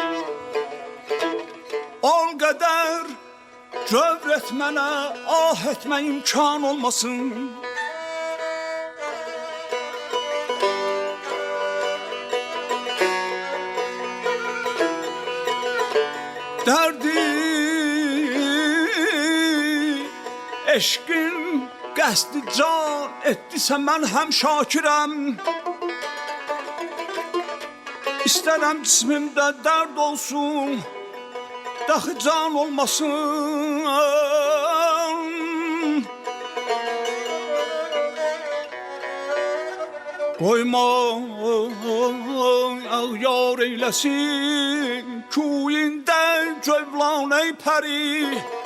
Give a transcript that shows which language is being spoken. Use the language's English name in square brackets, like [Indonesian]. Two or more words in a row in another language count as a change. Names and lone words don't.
[Turkish] Ol kadar cövr etmene, ah etme imkan olmasın. [Azerbaijani] Derdi eşkin qəsdi can etdisə mən həm şakirəm. İstərəm cismimdə dərd olsun, daxı can olmasın. Qoyma yar eyləsin kuyində cövlan ey pəri.